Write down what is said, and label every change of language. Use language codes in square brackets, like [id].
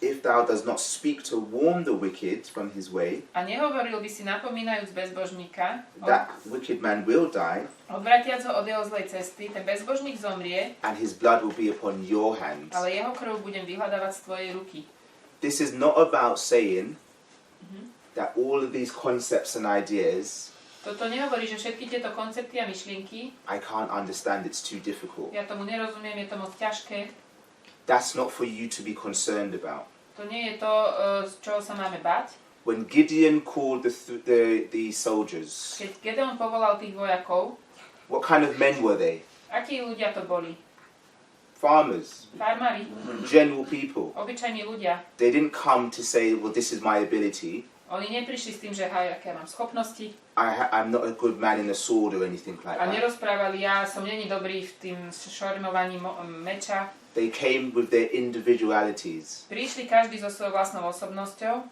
[en] if thou does not speak to warn the wicked from his way, [sk] a nehovoril by si napomínajúc bezbožníka, [en] that wicked man will die, [sk] odvratiac ho od jeho zlej cesty, ten bezbožník zomrie, [en] and his blood will be upon your hands. [sk] ale jeho krv budem vyhľadávať z tvojej ruky. [en] This is not about saying that all of these concepts and ideas, [sk] Toto nehovorí, že všetky tieto koncepty a myšlienky, [en] I can't understand, it's too difficult. [sk] ja tomu nerozumiem, je to moc ťažké. [en] That's not for you to be concerned about. [sk] To nie je to, z čoho sa máme bať. [en] When Gideon called the soldiers, [sk] Keď Gedeon povolal tých vojakov, [en] what kind of men were they? [sk] akí ľudia to boli? [en] Farmers, [sk] Farmári, [en] general people. [sk] obyčajní ľudia. [en] They didn't come to say, well, this is my ability. [sk] Oni neprišli s tým, že aké mám schopnosti. [en] I'm not a good man in a sword or anything like [sk] A [en] that. [sk] nerozprávali, ja som není dobrý v tým šormovaní meča. [en] They came with their individualities, [sk] Prišli každý so svojou vlastnou osobnosťou